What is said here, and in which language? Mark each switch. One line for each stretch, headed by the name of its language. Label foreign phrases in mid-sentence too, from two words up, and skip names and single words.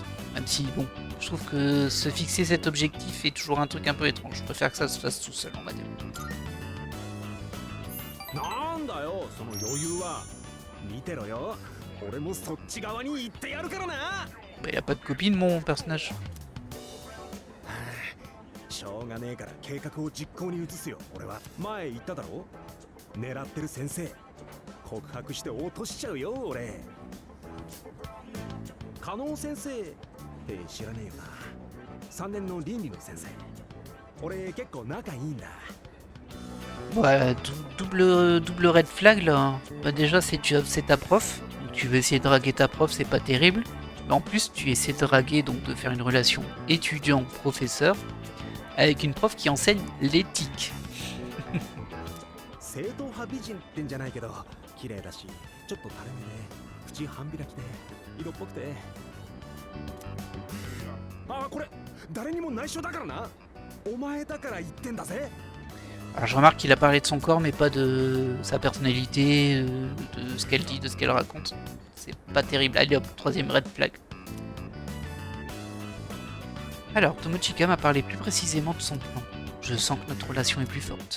French: Même si, bon, je trouve que se fixer cet objectif est toujours un truc un peu étrange. Je préfère que ça se fasse tout seul, on va dire. Bah, il a pas de copine, mon personnage.
Japanese: しょうがねえから計画を実行に移すよ。俺は前言っただろ。狙ってる先生告白して落としちゃうよ俺。加納先生って知らねえよな。3年の倫理の先生。俺結構仲いいんだ。
French: Ouais, double
English: red flag
French: là. Bah déjà c'est ta prof. Donc, tu veux essayer de draguer ta prof, c'est pas terrible. Mais en plus tu essaies de draguer, donc de faire une relation étudiant-professeur avec une prof qui enseigne l'éthique.
Japanese: 正統派美人ってんじゃないけど綺麗だしちょっと垂れ目で口半開きで色っぽくて。ああこれ誰にも内緒だからな。お前だから言ってんだぜ。
French: Alors je remarque qu'il a parlé de son corps mais pas de sa personnalité, de ce qu'elle dit, de ce qu'elle raconte. C'est pas terrible. Allez hop, troisième
English: red flag.
French: Alors, Tomochika m'a parlé plus précisément de son plan. Je sens que notre relation est plus forte.